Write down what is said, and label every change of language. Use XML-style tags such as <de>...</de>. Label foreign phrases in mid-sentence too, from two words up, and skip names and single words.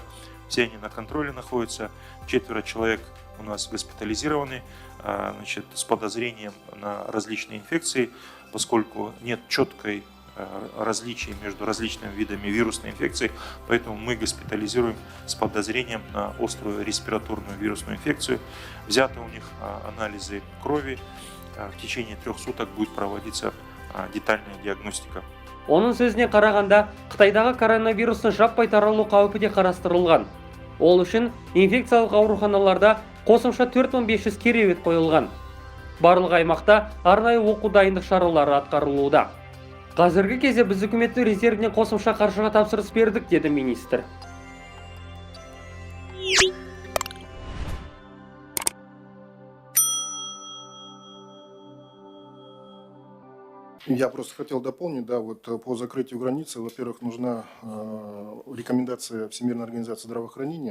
<ru>Все они на контроле находятся. 4 человек у нас госпитализированы с подозрением на различные инфекции, поскольку нет четкой различий между различными видами вирусной инфекции, поэтому мы госпитализируем с подозрением на острую респираторную вирусную инфекцию. Взяты у них анализы крови. В течение 3 суток будет проводиться детальная диагностика.</ru> <kk>Оның сөзіне қарағанда, Қытайдағы коронавирустың жаппай таралу қаупі де қарастырылған. Ол үшін инфекциялық ауруханаларда қосымша 4500 кереует қойылған. Барлық аймақта арнайы оқу дайындық шаралары атқарылуда. Қазіргі кезде біз үкіметтің резервінен қосымша қаржыға тапсырыс бердік, деді министр.</kk> <ru>Я просто хотел дополнить, по закрытию границы, во-первых, нужна рекомендация Всемирной организации здравоохранения.</ru>